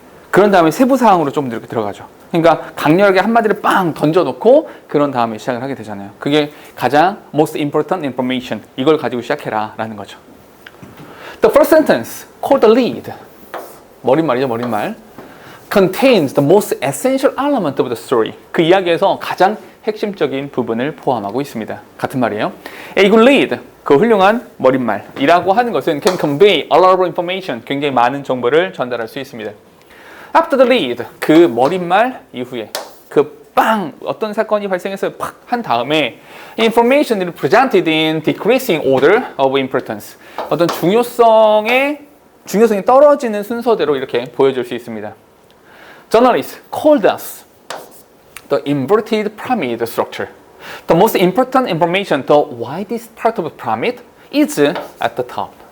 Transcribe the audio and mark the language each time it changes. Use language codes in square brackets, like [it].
[ko] 그런 다음에 세부 사항으로 좀 이렇게 들어가죠. 그러니까 강렬하게 한마디를 빵 던져놓고 그런 다음에 시작을 하게 되잖아요. 그게 가장 [en] most important information. [ko] 이걸 가지고 시작해라 라는 거죠. [en] The first sentence, called the lead. [ko] 머릿말이죠, 머릿말. [en] Contains the most essential element of the story. [ko] 그 이야기에서 가장 핵심적인 부분을 포함하고 있습니다. 같은 말이에요. [en] A good lead, [ko] 그 훌륭한 머릿말이라고 하는 것은 [en] can convey a lot of information, [ko] 굉장히 많은 정보를 전달할 수 있습니다. [en] After the lead, [ko] 그 머릿말 이후에 어떤 사건이 발생해서 팍 한 다음에 [en] information is presented in decreasing order of importance. [ko] 어떤 중요성이 떨어지는 순서대로 이렇게 보여줄 수 있습니다. Journalists called us the inverted pyramid structure. The most important information, the widest part of the pyramid is at the top.